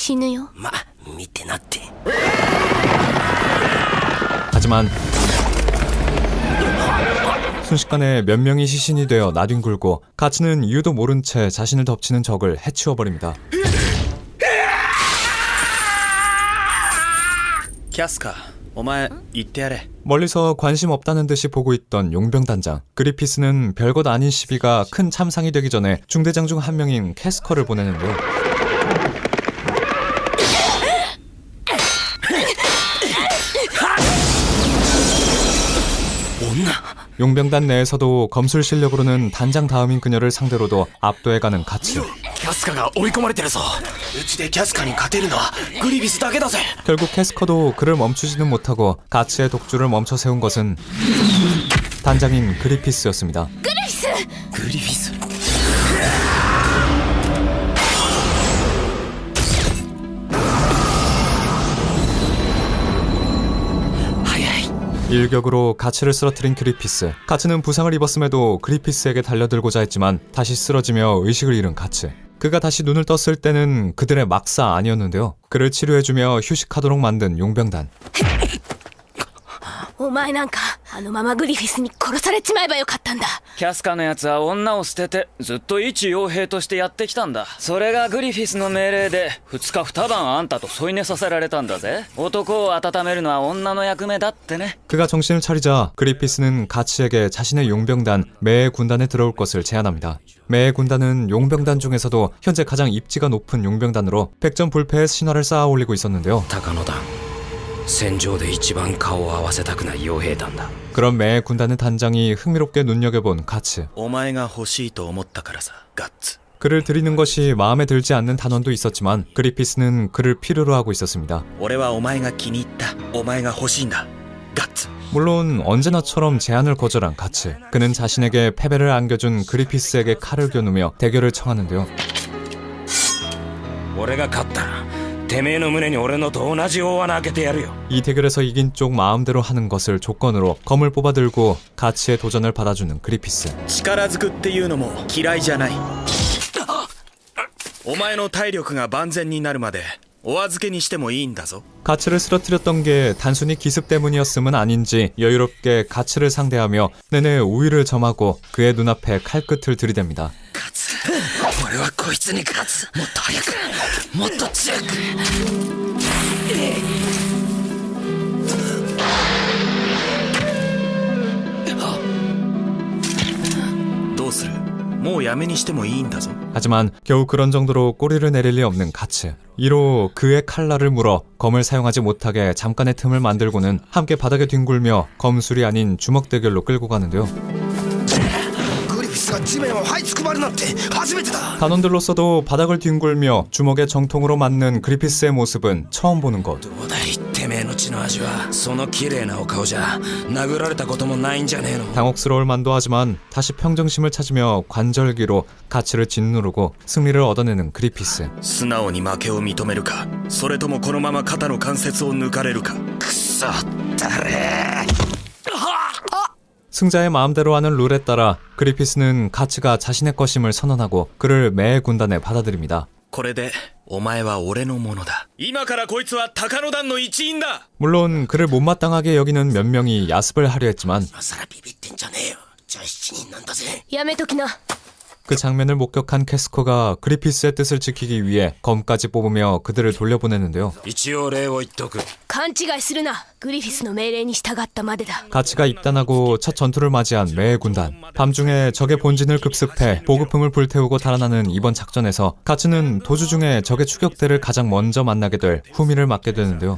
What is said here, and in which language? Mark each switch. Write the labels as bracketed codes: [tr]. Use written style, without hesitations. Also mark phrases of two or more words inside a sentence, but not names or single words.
[ko] 하지만 순식간에 몇 명이 시신이 되어 나뒹굴고 가츠는 이유도 모른 채 자신을 덮치는 적을 해치워버립니다. [ja] 캬스카, お前言ってやれ。 [ko] 멀리서 관심 없다는 듯이 보고 있던 용병단장 그리피스는 별것 아닌 시비가 큰 참상이 되기 전에 중대장 중 한 명인 캐스커를 보내는데요. 용병단 내에서도 검술 실력으로는 단장 다음인 그녀를 상대로도 압도해가는 가츠. [ja] キャスカが追い込まれてるぞ。うちでキャスカに勝てるのはグリフィスだけだぜ。 [ko] 결국 캐스커도 그를 멈추지는 못하고 가츠의 독주를 멈춰 세운 것은 단장인 그리피스였습니다. [ja] グリフィス。 [ko] 일격으로 가츠를 쓰러뜨린 그리피스. 가츠는 부상을 입었음에도 그리피스에게 달려들고자 했지만 다시 쓰러지며 의식을 잃은 가츠. 그가 다시 눈을 떴을 때는 그들의 막사 아니었는데요. 그를 치료해주며 휴식하도록 만든 용병단. [ja] お前なんかあのままグリフィスに殺されちまえばよかったんだ。キャスカのやつは女を捨ててずっと一傭兵としてやってきたんだ。それがグリフィスの命令で2日2晩あんたと添い寝させられたんだぜ。男を温めるのは女の役目だってね。 [ko] 그가 정신을 차리자 그리피스는 가츠에게 자신의 용병단 매의 군단에 들어올 것을 제안합니다. 매의 군단은 용병단 중에서도 현재 가장 입지가 높은 용병단으로 백전불패의 신화를 쌓아 올리고 있었는데요. [ja] 高野団戦場で一番顔を合わせたくない傭兵団だ。 [ko] 그런 매의 군단의 단장이 흥미롭게 눈여겨본 가츠. [ja] お前が欲しいと思ったからさ、ガッツ。 [ko] 그를 들이는 것이 마음에 들지 않는 단원도 있었지만 그리피스는 그를 필요로 하고 있었습니다. [ja] 俺はお前が気に入った。お前が欲しいんだ。ガッツ。 [ko] 물론 언제나처럼 제안을 거절한 가츠. 그는 자신에게 패배를 안겨준 그리피스에게 칼을 겨누며 대결을 청하는데요. [ja] 俺が勝ったらてめえの胸に俺のと同じ大穴開けてやるよ。 [ko] 이 대결에서 이긴 쪽 마음대로 하는 것을 조건으로 검을 뽑아들고 가츠의 도전을 받아주는 그리피스. [ja] 力ずくっていうのも嫌いじゃない。お前の体力が万全になるまでお預けにしてもいいんだぞ。 [ko] 가츠를 쓰러뜨렸던 게 단순히 기습 때문이었음은 아닌지 여유롭게 가츠를 상대하며 내내 우위를 점하고 그의 눈앞에 칼끝을 들이댑니다. [ja] 俺はこいつに勝つ。もっと早く、もっと強く。どうする？もうやめにしてもいいんだぞ。 [ko] 하지만 겨우 그런 정도로 꼬리를 내릴 리 없는 가츠. 이로 그의 칼날을 물어 검을 사용하지 못하게 잠깐의 틈을 만들고는 함께 바닥에 뒹굴며 검술이 아닌 주먹 대결로 끌고 가는데요. 단원들로서도 바닥을 뒹굴며 주먹에 정통으로 맞는 그리피스의 모습은 처음 보는 것. 당혹스러울 만도 하지만 다시 평정심을 찾으며 관절기로 가츠를 짓누르고 승리를 얻어내는 그리피스. [ja] 素直に負けを認めるか、それともこのまま肩の関節を抜かれるか。くそったれ。 [ko] 승자의 마음대로 하는 룰에 따라 그리피스는 가츠가 자신의 것임을 선언하고 그를 매의 군단에 받아들입니다. [ja] これでお前は俺のものだ。今からこいつは高野団の一員だ。 [ko] 물론 그를 못마땅하게 여기는 몇 명이 야습을 하려 했지만 [ja] 今更ビビってんじゃねえよ。じゃあ7人なんだぜ。やめときな。 [ko] 그 장면을 목격한 캐스커가 그리피스의 뜻을 지키기 위해 검까지 뽑으며 그들을 돌려보내는데요. [ja] 一応礼を言っとく。勘違いするな。グリフィスの命令に従ったまでだ。 [ko] 가츠가 입단하고 첫 전투를 맞이한 매의 군단. 밤중에 적의 본진을 급습해 보급품을 불태우고 달아나는 이번 작전에서 가츠는 도주 중에 적의 추격대를 가장 먼저 만나게 될 후미를 맡게 되는데요.